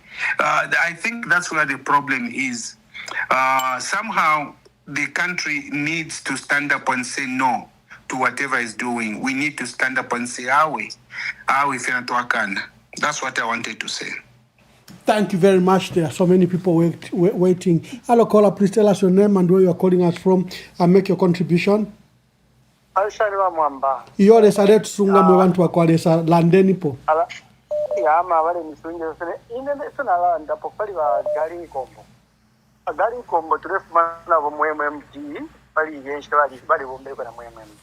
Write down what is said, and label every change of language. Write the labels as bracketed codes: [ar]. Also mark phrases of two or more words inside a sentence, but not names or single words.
[en] I think that's where the problem is. Somehow the country needs to stand up and say no to whatever is doing. We need to stand up and say, that's what I wanted to say. Thank you very much. There are so many people waiting. Hello, caller, please tell us your name and where you are calling us from and make your contribution. [bem] Iyo sare tusunga mwe bantu bakwalesa landeni po. Yama wale misunje ine sona landa po pali ba Garing Combo. Garing Combo tulefumana bo MMD pali yenshi bali bombe kwa MMD.